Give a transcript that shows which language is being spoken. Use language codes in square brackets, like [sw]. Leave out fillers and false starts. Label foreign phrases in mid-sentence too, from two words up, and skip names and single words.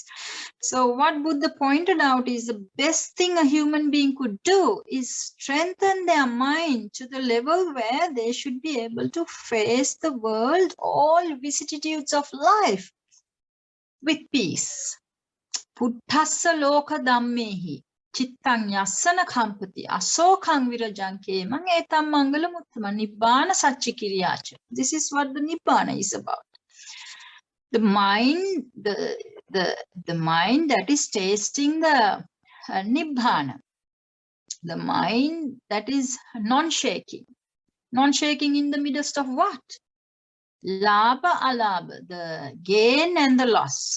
[en] So what Buddha pointed out is the best thing a human being could do is strengthen their mind to the level where they should be able to face the world, all vicissitudes of life, with peace. [pi] Puttassa loka dhammehi chittang yassana kampati asokang virajanke mangetam mangala muttama nibbana satchikiriyacha. [en] This is what the nibbana is about. The mind, the mind that is tasting the nibbana, the mind that is non-shaking. Non-shaking in the midst of what? [pi] Labha alabha, [en] the gain and the loss.